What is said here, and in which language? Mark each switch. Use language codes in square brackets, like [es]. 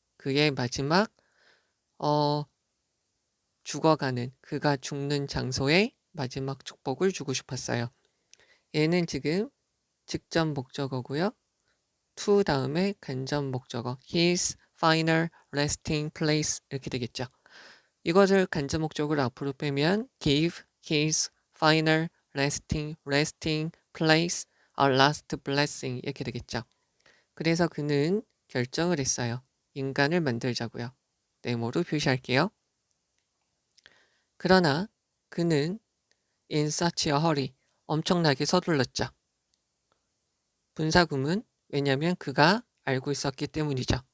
[ko] 그의 마지막 죽어가는, 그가 죽는 장소에 마지막 축복을 주고 싶었어요. 얘는 지금 직접 목적어고요. to 다음에 간접 목적어 [en] his final resting place [ko] 이렇게 되겠죠. 이것을 간접 목적으로 앞으로 빼면 [en] give his final resting place a last blessing [ko] 이렇게 되겠죠. 그래서 그는 결정을 했어요. 인간을 만들자고요. 네모로 표시할게요. 그러나 그는 [en] in such a hurry [ko] 엄청나게 서둘렀죠. 분사구문 왜냐하면 그가 알고 있었기 때문이죠.